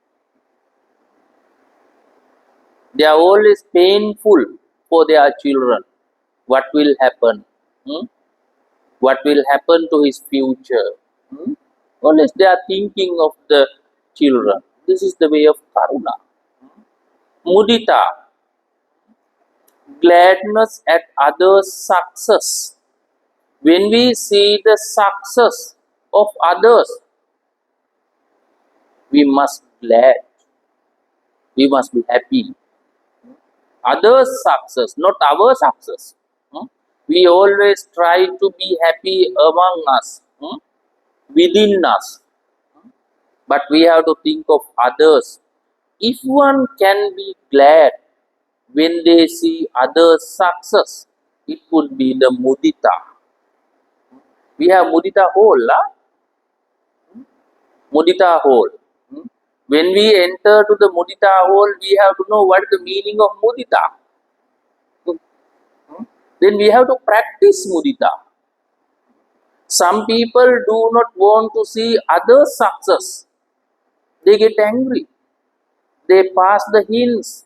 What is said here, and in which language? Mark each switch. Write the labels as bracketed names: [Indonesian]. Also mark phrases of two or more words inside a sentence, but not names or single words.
[English] They are always painful for their children. What will happen? What will happen to his future? Always they are thinking of the children. This is the way of karuna. Mudita, gladness at others' success. When we see the success of others, we must be glad. We must be happy. Others' success, not our success. We always try to be happy among us, within us. But we have to think of others. If one can be glad when they see others' success, it would be the mudita. We have mudita hole, mudita hole. When we enter to the mudita hole, we have to know what is the meaning of mudita. Then we have to practice mudita. Some people do not want to see others' success. They get angry. They pass the hints.